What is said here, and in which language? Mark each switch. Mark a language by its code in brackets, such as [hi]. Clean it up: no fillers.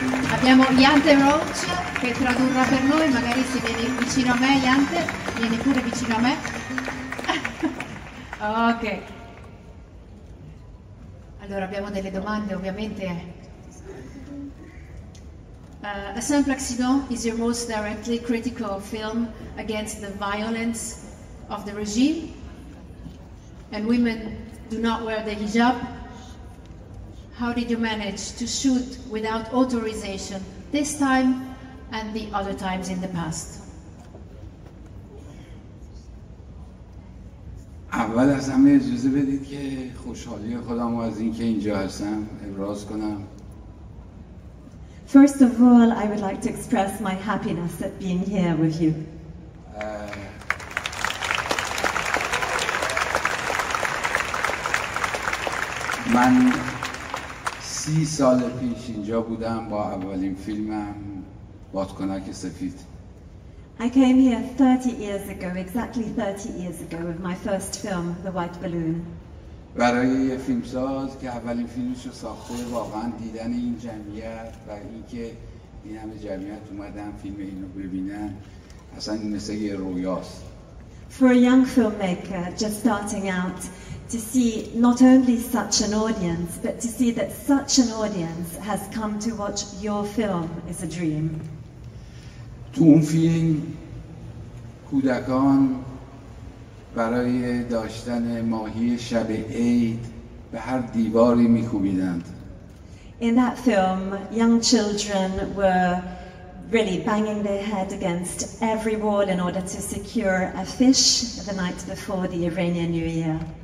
[it] Abbiamo Jante Roach che tradurrà per noi, magari se vieni vicino a me, Jante, vieni pure vicino a me. Ok. Allora abbiamo delle domande ovviamente. [en] A Simple Accident is your most directly critical film against the violence of the regime, and women do not wear the hijab. How did you manage to shoot without authorization this time and the other times in the past? [fa] اول از همه اجازه بدید که خوشحالی خودم از اینکه اینجا هستم ابراز کنم. [en] First of all, I would like to express my happiness at being here with you. [fa] من 30 سال پیش اینجا بودم با اولین فیلمم بادکنک سفید. [en] I came here 30 years ago, exactly 30 years ago, with my first film, The White Balloon. [fa] برای یه فیلمساز که اولین فیلمش رو ساخته، واقعا دیدن این جمعیت و اینکه این همه جمعیت اومدن فیلم اینو ببینن اصلا مثل یه رویاست. [en] For a young filmmaker just starting out, to see not only such an audience, but to see that such an audience has come to watch your film is a dream. [fa] تو اون فیلم کودکان برای داشتن ماهی شب عید به هر دیواری میکوبیدند. [en] In that film, young children were really banging their head against every wall in order to secure a fish the night before the Iranian New Year.